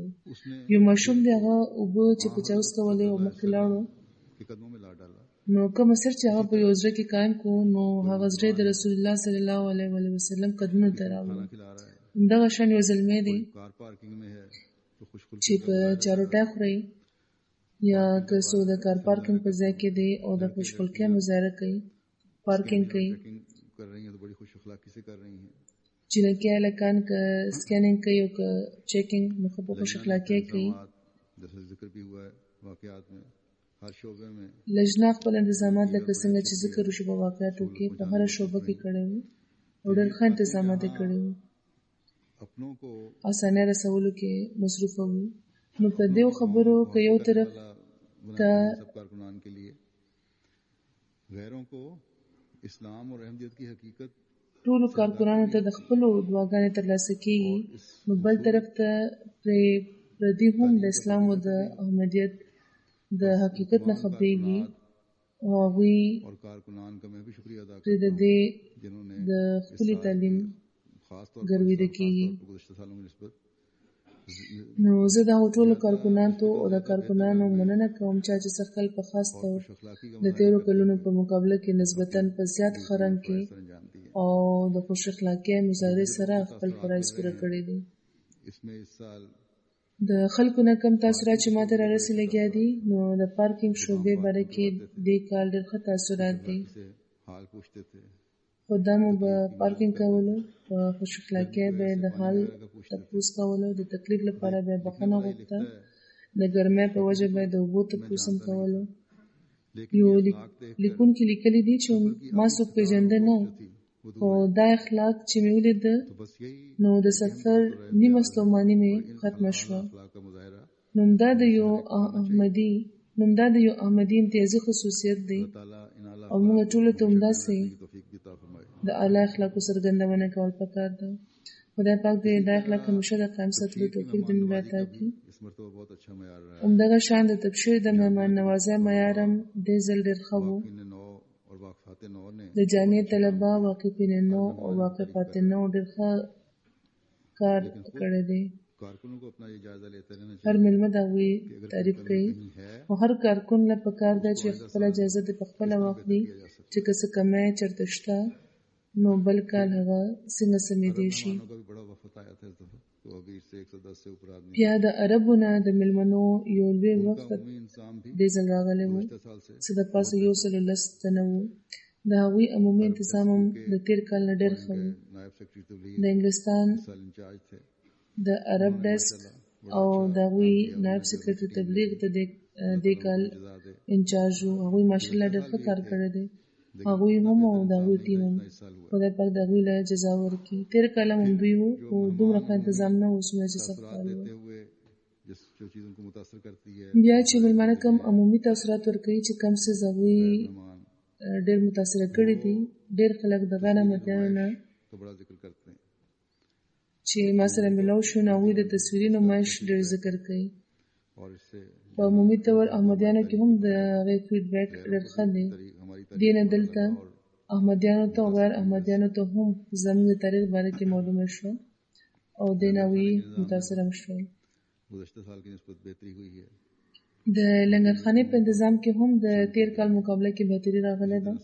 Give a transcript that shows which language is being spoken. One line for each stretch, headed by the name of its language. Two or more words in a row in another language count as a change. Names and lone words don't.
Pashto: یو ماشوم دی هغه اوبه چې په چا وڅکولې او مخکې لاړو، نو کوم اثر چې هغه په یو زړه کې قایم کو نو هغه زړه د رسول الله صلی الله علیه وسلم قدمونو ته راوړو. همدغه شان یو زلمی دی چې په چاروټی خوري یا که څوک د
English: car parking
Pashto: په ځای کې دی او د خوشخلقۍ مظاهره کوي، پارکینګ کوي،
Urdu: کر رہی ہیں تو بڑی خوش اخلاقی سے کر رہی ہیں
Pashto: جنکۍ هلکان که سکینینګ کوي او که چیکینګ نو ښه په خوش اخلاقۍ کوي.
Urdu: جیسے ذکر بھی ہوا ہے واقعات میں ہر شعبے میں
Pashto: لجنه خپل انتظامات لکه څنګه چې ذکر وشو په واقعاتو کې په هر شعبه کې کړی وو او ډېر ښه انتظامات یې کړي وو.
Urdu: اپنوں کو
Pashto: اسانه رسولو کې مصروف وو. نو په دې خبرو که یو طرف ته
Urdu: سب کارکنان کے لیے غیروں کو اسلام اور احمدیت کی حقیقت
Pashto: ټولو کارکونانو ته د خپلو دعاګانې ترلاسه کېږي، نو بل طرف ته پردي هم د اسلام او د احمدیت د حقیقت نه خبرېږي او هغوی
Urdu: اور کارکنان کا میں بھی شکریہ ادا
Pashto: پرې د دې जिन्होंने د خپلې تعلیم
Urdu: خاص طور
Pashto: ګروېده کېږي.
Urdu: پر گزشتہ سالوں کی نسبت
Pashto: نو زه د هغو ټولو کارکونانو او د کارکونانو مننه کوم چې خپل په خاص طور د تیرو کلونو په مقابله کې نسبتاً په زیات ښه رنګ کې او د خوش اخلاقۍ مظاهرې سره خپل فرایض پوره کړي دي.
Urdu: اس میں اس سال
Pashto: د خلکو نه کم تاثرات چې ماته رارسي لګیا دي، نو د پارکینګ شعبې باره کې دې کال ډېر ښه تاثرات دي.
Urdu: سے حال پوچھتے تھے
Pashto: خو دا مو به پارکینګ کولو، په خوش اخلاقۍ به د حال تپوس کولو، د تکلیف لپاره به بخښنه غوښته، د ګرمۍ په وجه به د اوبو تپوس هم کولو. یو لیکونکي لیکلي دي چې ما څوک پېژنده نه، خو دا اخلاق چې مې ولیده
Urdu: تو بس یہی
Pashto: نو د سفر نیمه ستوماني مې ختمه شوه.
Urdu: اخلاق کا مظاہرہ
Pashto: نوم دا د یو احمدي امتیازي خصوصیت دی
Urdu: تعالیٰ ان اعلیٰ
Pashto: او موږ ټولو ته همداسې
Urdu: توفیق بھی عطا فرمائے
Pashto: د اعلی اخلاقو څرګندونه کول پکار ده. خدای پاک دې دا اخلاق همیشه د قائم ساتلو توفیق دې موږ عطا کړي.
Urdu: اس مرتبہ بہت اچھا معیار رہا ہے
Pashto: همدغه شان د تبشیر د مهمان نوازۍ معیار هم دې ځل ډېر ښه و.
Urdu: ان نو اور واقفات نو نے
Pashto: د جامع طلبه واقفین نو او واقفات نو ډېر ښه کار کړی دی.
Urdu: کارکنوں کو اپنا یہ جائزہ لیتے رہنا
Pashto: هر مېلمه د هغوی تعریف کوي है او هر کارکون له پکار ده چې خپله جایزه د پخپله واخلي چې که څه کمی چېرته شته نو بل کال هغه څنګه سمېدی شي.
Urdu: کا بھی بڑا وفد آیا تھا اس دفعہ تو ابھی اس سے 110 سے اوپر آدمی
Pashto: بیا د عربو نه د مېلمنو یو لوی وخت
Urdu: عمومی انسان بھی
Pashto: دې ځل راغلی و
Urdu: پچھلے سال سے
Pashto: چې د پاسه 110 تنه وو. د هغوی عمومي انتظام هم د تېر کال نه ډېر ښه و.
Urdu: نائب سیکرٹری تبلیغ
Pashto: د انګلستان
Urdu: سال انچارج تھے
Pashto: د عرب ډیسک او د هغوی نایب سکرټري تبلیغ د دې کال जजादे انچارج وو. هغوی ماشاءالله ډېر ښه کار کړی دی. هغوی هم او د هغوی ټیم هم خدای پاک د هغوی له جزا ورکړي. تېر کال هم دوی وو خو دومره ښه انتظام نه و څومره چې سږ کال و.
Urdu: دیتے ہوئے جو چیز ان کو متاثر کرتی ہے
Pashto: بیا چې مېلمانه کم عمومي تاثرات ورکوي چې کم څه هغوی मेहमान ډېر متاثره کړي دي. ډېر خلک د غنمتیانو نه
Urdu: کا بڑا ذکر کرتے ہیں
Pashto: چې ما سره ملاو شو نو هغوی د تصویري نمایش ډېر ذکر کوي.
Urdu: اور اس سے
Pashto: په عمومي طور احمدیانو کې هم د هغې فیډبیک ډېر ښه دی. हमारी دې نه دلته احمدیانو ته او غیر احمدیانو ته هم زموږ د تاریخ باره کې معلومه شوه او دې نه هغوی متاثره هم شول.
Urdu: گزشتہ سال کی نسبت بہتری ہوئی ہے
Pashto: د لنګرخانې په انتظام کې هم د تېر کال مقابله کې بهتري راغلی ده.